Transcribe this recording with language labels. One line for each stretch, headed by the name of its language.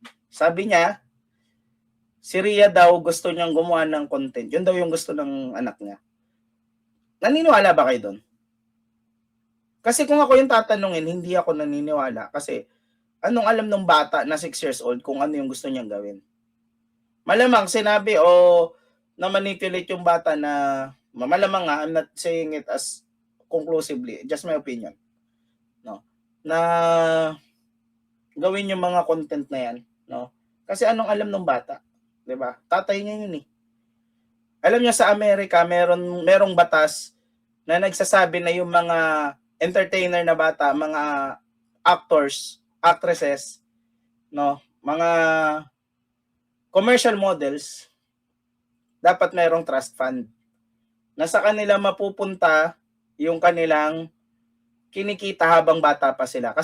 Filipino: Sabi niya, si Ria daw gusto niyang gumawa ng content. Yun daw yung gusto ng anak niya. Naniniwala ba kayo doon? Kasi kung ako yung tatanungin, hindi ako naniniwala. Kasi anong alam ng bata na 6 years old kung ano yung gusto niyang gawin? Malamang sinabi o na-manipulate yung bata na malamang nga,
English: I'm not saying it as conclusively, just my opinion. No?
Filipino: Na gawin yung mga content na yan, no? Kasi anong alam ng bata, 'di ba? Tatay niya yun eh. Alam niya sa Amerika, merong batas na nagsasabi na yung mga entertainer na bata, mga actors, actresses, no, mga commercial models, dapat merong trust fund na sa kanila mapupunta yung kanilang kinikita habang bata pa sila.